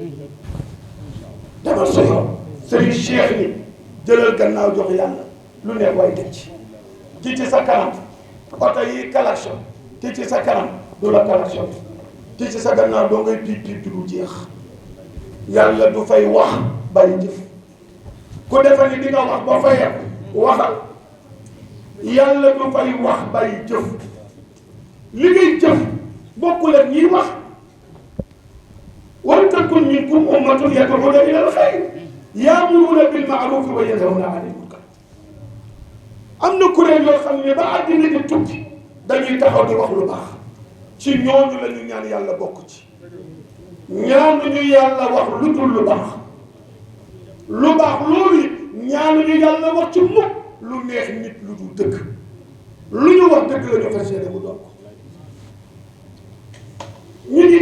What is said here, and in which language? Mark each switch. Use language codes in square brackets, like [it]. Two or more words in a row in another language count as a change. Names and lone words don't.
[wo] demal sa yoon Serigne Cheikh ni jëlal gannaaw jox yàlla lu neex waay teg ci ki ci sa kanam oto yi klaxon ki ci sa kanam du la klaxon ki ci sa gannaaw doo ngay piip piip du jeex yàlla du fay wax bàyyi jëf ku defe ni di nga wax ba fayee waxal yàlla du fay wax bàyyi jëf li ngay jëf bokkul ak ñiy wax [ar] ولتكن منكم أمة يدعون إلى الخير ويأمرون بالمعروف وينهون عن المنكر [wo] am na kuréel yoo xam ne ba àddina di tukki dañuy taxaw di wax lu baax ci ñooñu la ñu ñaan yàlla bokk ci ñaanuñu yàlla wax lu dul lu baax loolu it ñaanuñu yàlla wax ci mukk lu neex nit lu dul dëgg lu ñu wax dëgg la ñu fas yéene mu doon ko ñu ngi